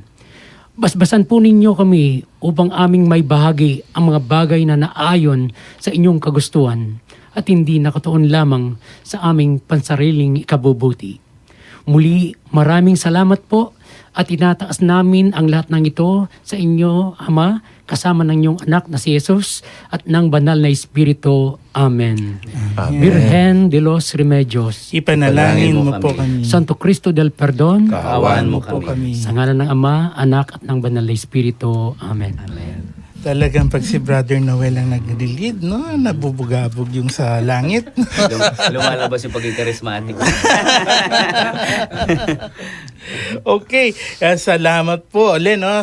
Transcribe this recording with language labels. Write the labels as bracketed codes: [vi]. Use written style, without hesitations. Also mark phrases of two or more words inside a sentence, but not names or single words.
[tl] Basbasan po ninyo kami upang aming may bahagi ang mga bagay na naayon sa inyong kagustuhan at hindi nakatuon lamang sa aming pansariling ikabubuti. Muli, maraming salamat po at tinataas namin ang lahat ng ito sa inyo, Ama, kasama ng inyong anak na si Jesus at ng banal na Espiritu. Amen. Virgen de los Remedios, Ipanalangin mo po kami. Santo Cristo del Perdón, Kaawaan mo po kami. sa ngalan ng Ama, Anak at ng banal na Espiritu. Amen. Amen. Talagang pag si Brother Noel ang nag-lead, no, nabubugabog yung sa langit. Lumalabas yung pagiging charismatic. Okay, salamat po ulit, no.